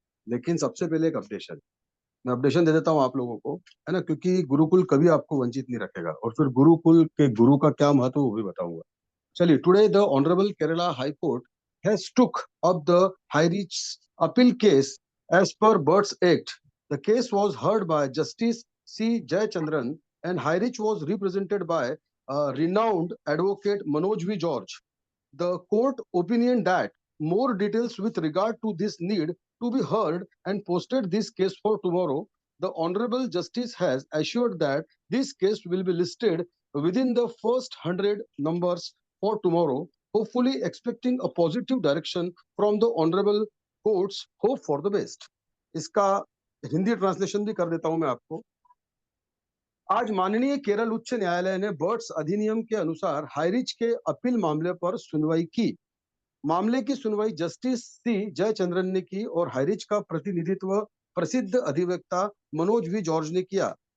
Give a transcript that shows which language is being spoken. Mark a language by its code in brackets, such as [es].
[hi] लेकिन सबसे पहले एक अपडेशन, मैं अपडेशन दे देता हूँ आप लोगों को, है ना, क्योंकि गुरुकुल कभी आपको वंचित नहीं रखेगा, और फिर गुरुकुल के गुरु का क्या महत्व वो भी बताऊंगा। [en] चलिए, today honourable Kerala high court has took up the high reach appeal case as per birds act. The case was heard by justice C Jayachandran and High Reach was represented by renowned advocate Manoj V. George. The court opinion that more details with regard to this need to be heard and posted this case for tomorrow. The Honorable Justice has assured that this case will be listed within the first 100 numbers for tomorrow, hopefully expecting a positive direction from the Honorable Court's hope for the best. [hi] इसका Hindi translation भी कर देता हूं मैं आपको। आज माननीय केरल उच्च न्यायालय ने बर्ड्स अधिनियम के अनुसार हाईरिच के अपील मामले पर सुनवाई की। मामले की सुनवाई जस्टिस सी जयचंद्रन ने की और हाईरिच का प्रतिनिधित्व प्रसिद्ध अधिवक्ता मनोज वी जॉर्ज ने किया।